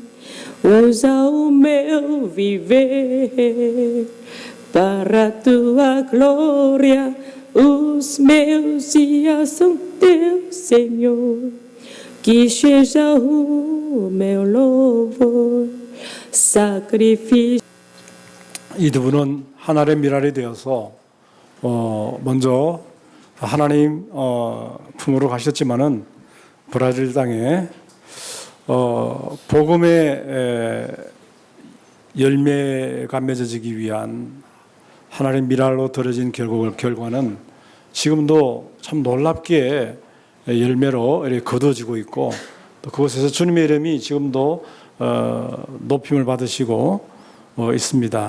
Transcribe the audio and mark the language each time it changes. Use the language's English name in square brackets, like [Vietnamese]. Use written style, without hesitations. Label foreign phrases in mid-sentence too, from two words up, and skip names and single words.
[Portuguese] Usa o meu viver para a tua glória. Os meus dias são teus, Senhor. Que seja o meu louvor, sacrifício. [Korean] 이 두 분은 하나의 미랄이 되어서 먼저 하나님 품으로 가셨지만은 브라질 땅에 복음의 열매가 맺어지기 위한 하나님의 미랄로 들어진 결과는 지금도 참 놀랍게 열매로 이렇게 거둬지고 있고 또 그곳에서 주님의 이름이 지금도 높임을 받으시고 있습니다.